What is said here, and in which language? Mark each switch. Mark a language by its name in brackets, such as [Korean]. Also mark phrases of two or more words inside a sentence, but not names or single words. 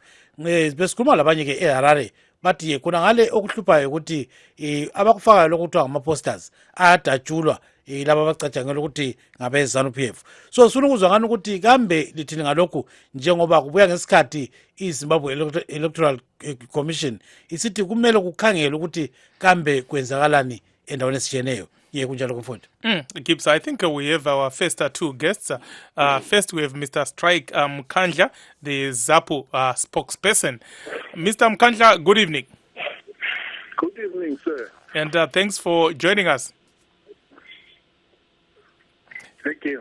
[North Ndebele] Besikhuluma labanye ke eHarare bathi kuna ngale okuhluphayo ukuthi abakufaka lokuthiwa ngama-posters ayadatshulwa laba abacatshangela ukuthi ngabe ZANU-PF. So sifuna ukuzwa ngani ukuthi kambe lithini ngalokhu njengoba kubuya ngesikhathi iZimbabwe Electoral Commission isithi kumele kukhangele ukuthi kambe kwenzakalani endaweni esitshiyeneyo. Kunjalo kumfundi. [English] Gibbs, I think we have our first two guests. First we have Mr. Strike Mkandla, the ZAPU spokesperson. Mr. Mkandla, good evening. Good evening, sir. And thanks for joining us. Thank you.